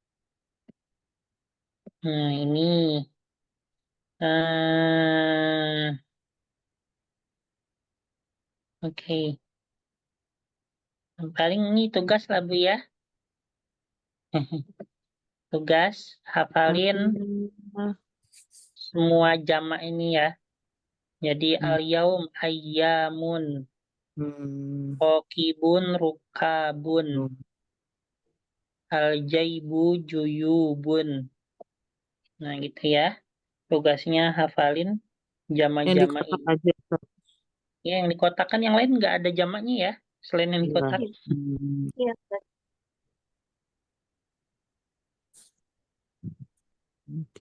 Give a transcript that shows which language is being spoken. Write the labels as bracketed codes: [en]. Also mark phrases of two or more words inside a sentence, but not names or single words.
[id] Nah, ini. Oke. Paling ini tugas lah Bu ya. Tugas, hafalin Ah. semua jamak ini ya. Jadi Hmm. [ar] al-yaum ayyamun, Hmm. rokibun rukabun, Hmm. al-jaibu juyubun. [id] Nah gitu ya. Tugasnya hafalin Yang di jamak-jamak kotak ini. aja Ustaz. Ya, yang di kotak kan yang lain nggak ada jamaknya ya. Selain yang di Iya. kotak. Iya, Hmm. iya, Ustaz. Oke.